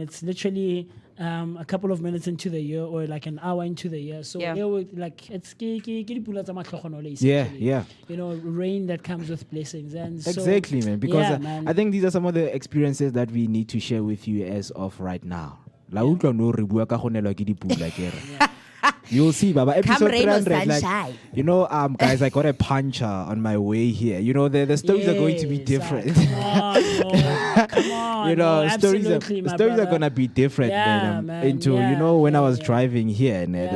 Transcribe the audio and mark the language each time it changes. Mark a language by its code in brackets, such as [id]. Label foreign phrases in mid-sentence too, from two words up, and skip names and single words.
[en] It's literally a couple of minutes into the year or like an hour into the year. So Yeah. it would, like it's Yeah, yeah. You know, rain that comes with blessings, and so, Exactly, man. Because yeah, man. I think these are some of the experiences that we need to share with you as of right now. [tn] La utlwa no re bua ka go nelwa ke dipula kere. [en] You'll see, Baba. Episode rain or 300, like, sunshine. you know, guys, I got a puncher on my way here. You know, the stories are going to be Yes, different. Come on, come on. You know, no, stories absolutely, my are brother. gonna be different. Yeah, man, Into yeah, you know, when I yeah, was yeah. driving here, and there's